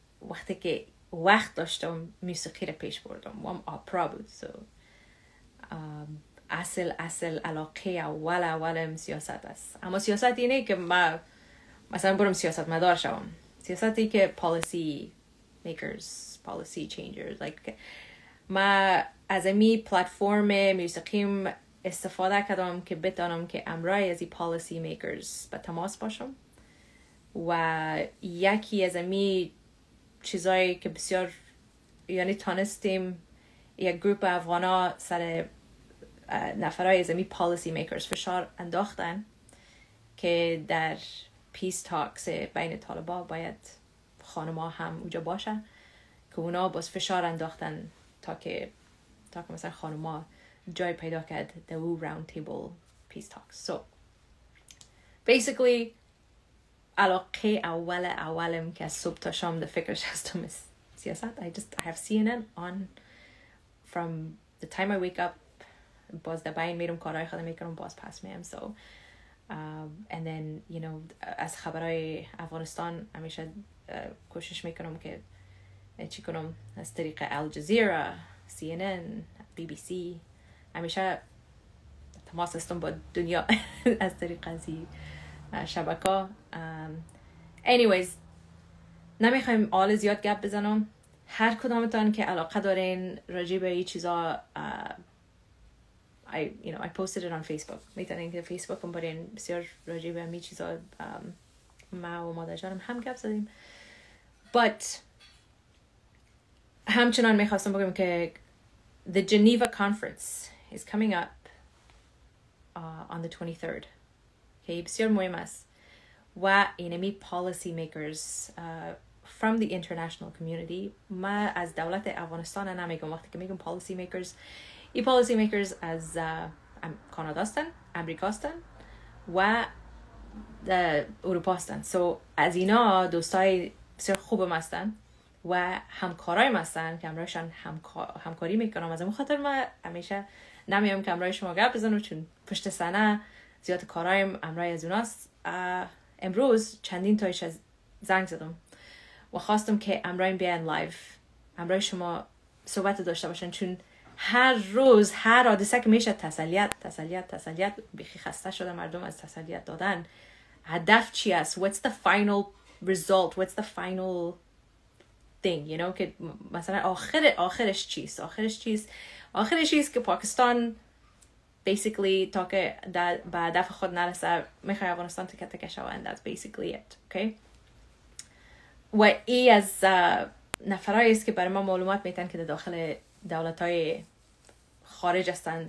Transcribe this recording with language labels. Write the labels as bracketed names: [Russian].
[Persian] وقتی که وقت داشتم موسیقی رو پیش بردم و آپرا بود. اصل علاقه اولم سیاست است. اما سیاست اینه که من مثلا برم سیاستمدار شوم. سیاستی که [English] policy makers, policy changers. Like ما [Persian] از امی پلتفرم موسیقیم استفاده کردم که بتانم که امرای از این پالیسی میکرز به تماس باشم و یکی از امی چیزایی که بسیار یعنی تانستیم یک گروپ افغانا سر نفرای از امی پالیسی میکرز فشار انداختن که در پیس تاکس بین طالبا باید خانما هم اونجا باشه که اونا باز فشار انداختن تا که مثلا خانما جای پیدا کرد در او راوند تیبل پیس تاکس. [English] So basically [Persian] علاقه اولم که از صبح تا شام در فکرش هستم سیاست. [English] I have CNN on from the time I wake up. [Persian] باز در بین میرم کارهای خودم میکنم باز پس میام. [English] So and then you know [Persian] از خبرهای افغانستان همیشه کوشش میکنم که چی کنم از طریق الجزیره، CNN، BBC همیشه تماس هستم با دنیا از طریق از شبکه. anyways نمیخوایم آل زیاد گپ بزنم. هر کدامتان که علاقه دارین راجع به این چیزا [English] I posted it on Facebook. [Persian] میتونین که فیسبوک هم برین بسیار راجع به می چیزا ما و مادر جانم هم گپ زدیم. [English] but [Persian] همچنان میخواستم بگم که [English] the Geneva conference is coming up on the 23rd. [Persian] که بسیار مهم است و اینمی [English] policy makers from the international community. [Persian] ما از دولت افغانستان نمیگم. وقتی که میگم policy makers این policy makers از کانادا هستن، امریکا هستن و اروپا هستن. so از اینا دوستای بسیار خوبم هستن و همکارای ما هستن که امرایشان همکاری میکنم. از اون خاطر ما همیشه نمیام که امرای شما گپ بزنم چون پشت صحنه زیاد کارایم امرای از اوناست. امروز چندین تایش از زنگ زدم و خواستم که امرایم بیان لایو امرای شما صحبت داشته باشن چون هر روز هر حادثه که میشه تسلیت بیخی خسته شده مردم از تسلیت دادن. هدف چی است؟ [English] What's the final result? What's the final thing? You know [Persian] که مثلا آخرش چیست؟ آخرش چیست که پاکستان basically تا که به هدف خود نرسه میخواه افغانستان تکه شود. [English] and that's basically it. Okay? [Persian] و ای از نفرایی است که برای ما معلومات میتن که داخل دولت‌های خارج هستند.